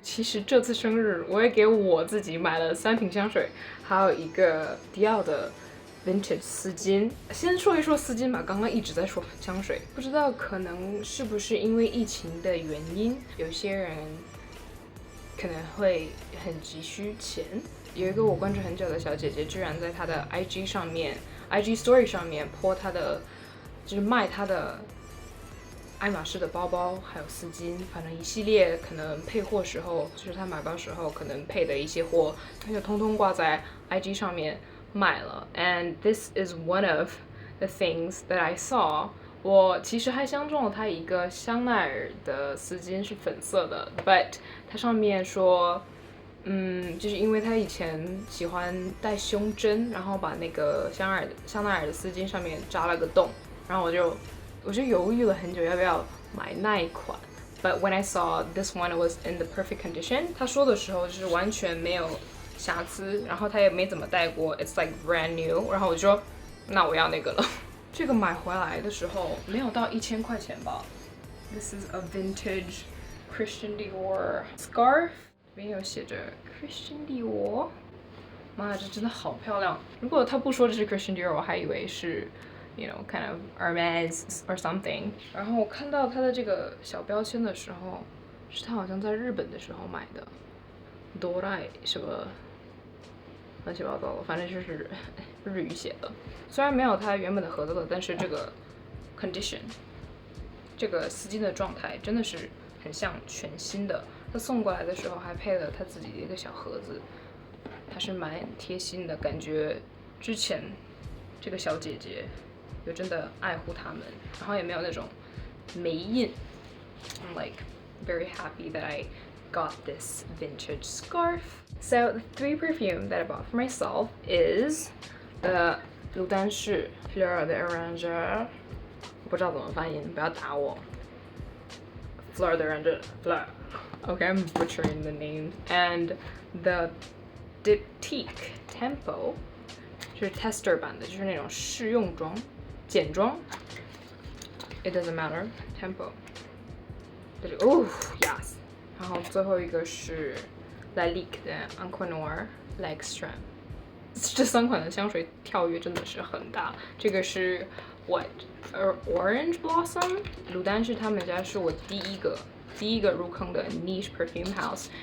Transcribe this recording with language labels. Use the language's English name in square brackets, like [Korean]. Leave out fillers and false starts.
[Chinese] 其实这次生日我也给我自己买了3瓶香水，还有一个迪奥的 vintage 丝巾。先说一说丝巾吧，刚刚一直在说香水，不知道可能是不是因为疫情的原因，有些人可能会很急需钱。有一个我关注很久的小姐姐，居然在她的 IG 上面 ，IG Story 上面po她的，就是卖她的爱马仕的包包，还有丝巾，反正一系列可能配货时候，就是她买包时候可能配的一些货，她就通通挂在 IG 上面卖了。 [English] And this is one of the things that I saw. [Chinese] 我其实还相中了它一个香奈儿的丝巾是粉色的 ，but 它上面说就是因为他以前喜欢戴胸针，然后把那个香奈儿的丝巾上面扎了个洞，然后我就犹豫了很久要不要买那一款。 [English] But when I saw this one, it was in the perfect condition. [Chinese] 他说的时候就是完全没有瑕疵，然后他也没怎么戴过 ， [English] it's like brand new。 [Chinese] 然后我就说，那我要那个了。这个买回来的时候没有到1000块钱吧。 [English] This is a vintage Christian Dior scarf， [Chinese] 这边有写着 [English] Christian Dior。 [Chinese] 妈呀，这真的好漂亮！如果他不说这是 Christian Dior， 我还以为是。 [English] You know, kind of Hermes or something. [Chinese] 然后我看到它的这个小标签的时候，是他好像在日本的时候买的，多赖什么乱七八糟的，反正就是日语写的。虽然没有它原本的盒子了，但是这个 condition， 这个丝巾的状态真的是很像全新的。他送过来的时候还配了他自己的一个小盒子，还是蛮贴心的，感觉之前这个小姐姐。有真的爱护他们，然后也没有那种霉印。 [English] I'm like very happy that I got this vintage scarf. So the 3 perfume that I bought for myself is the Lutens Fleurs de Orange. [Chinese] 我不知道怎么发音，不要打我。 [English] Fleur de Orange, Fleur. Okay, I'm butchering the name. And the Diptyque Tempo. [Chinese] 是 tester 版的，就是那种试用装。简装 [English] ，It doesn't matter. Tempo， 哦 ，yes。 [Chinese] 然后最后一个是 Lalique Encre Noir莱俪，这3款的香水跳跃真的是很大。这个是 Orange Blossom， 鲁丹是他们家是我第一个入坑的 niche perfume house。